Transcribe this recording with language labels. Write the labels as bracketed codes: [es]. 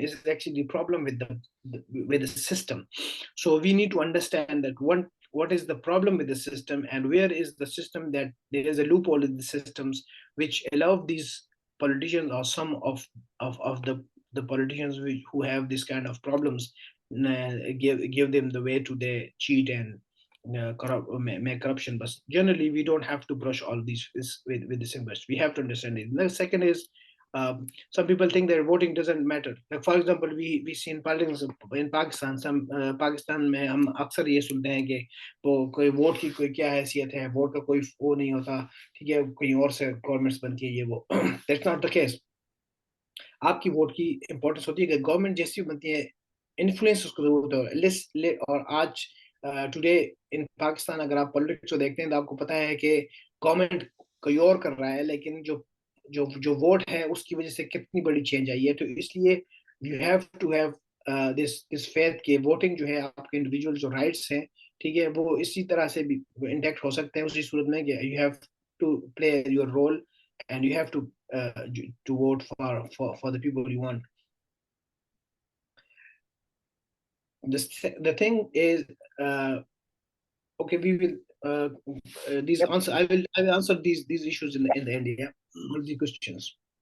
[en] It's actually the problem with the system. So we need to understand that what is the problem with the system, and where is the system that there is a loophole in the systems which allow these politicians or some of the politicians who have this kind of problems, give them the way to they cheat and make corruption. But generally we don't have to brush all these with the same brush. We have to understand it. The second is, some people think that voting doesn't matter. Like for example, we see in politics in Pakistan, [hi] Pakistan में हम अक्सर ये सुनते हैं कि वो कोई vote की कोई क्या हैसियत है, वोट का कोई वो नहीं होता, ठीक है, कहीं और से गवर्नमेंट्स बनती है ये वो. [en] That's not the case. [hi] आपकी वोट की इंपॉर्टेंस होती है कि गवर्नमेंट जैसी बनती है, इन्फ्लुएंस उसको जरूरत है. और आज टुडे इन पाकिस्तान अगर आप पॉलिटिक्स को देखते हैं तो आपको पता है कि गवर्नमेंट कोई और कर रहा है, लेकिन जो वोट है उसकी वजह से कितनी बड़ी चेंज आई है. तो इसलिए [en] you have to have this faith [hi] के वोटिंग जो है आपके इंडिविजुअल जो राइट्स हैं, ठीक है, वो इसी तरह से भी इंटैक्ट हो सकते हैं उसी सूरत में कि [en] You have to play your role and you have to vote for the people you want. The thing is, okay, we will these Yep. answer. I will answer these issues in the end. Yeah. the questions.